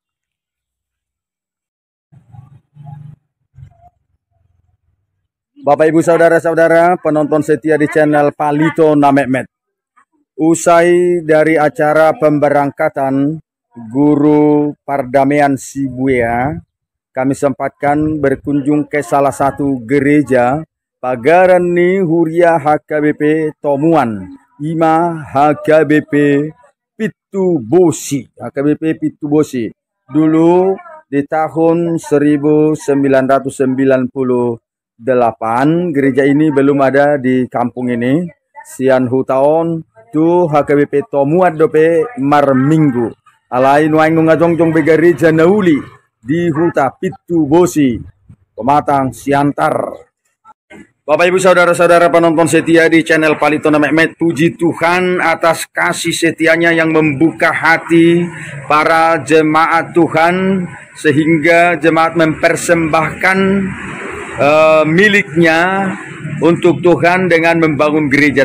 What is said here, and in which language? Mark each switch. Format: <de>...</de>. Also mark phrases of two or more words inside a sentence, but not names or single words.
<id>Bapak Ibu Saudara-saudara penonton setia di channel Palitona Mehmet. Usai dari acara pemberangkatan Guru Pardamaian Sibuya, kami sempatkan berkunjung ke salah satu gereja Pagarani Huria HKBP Tomuan, Ima HKBP Pitubosi, HKBP Pitubosi. Dulu di tahun 1998, gereja ini belum ada di kampung ini.</id> <bbc>Sian hutaon tu HKBP Tomuan dope marminggu. Alain waing ngajong-jong be gereja nauli di huta Pitubosi, Pematang Siantar.</bbc> <id>Bapak Ibu Saudara-saudara penonton setia di channel Palitona Mehmet, puji Tuhan atas kasih setianya yang membuka hati para jemaat Tuhan sehingga jemaat mempersembahkan miliknya untuk Tuhan dengan membangun gereja.</id>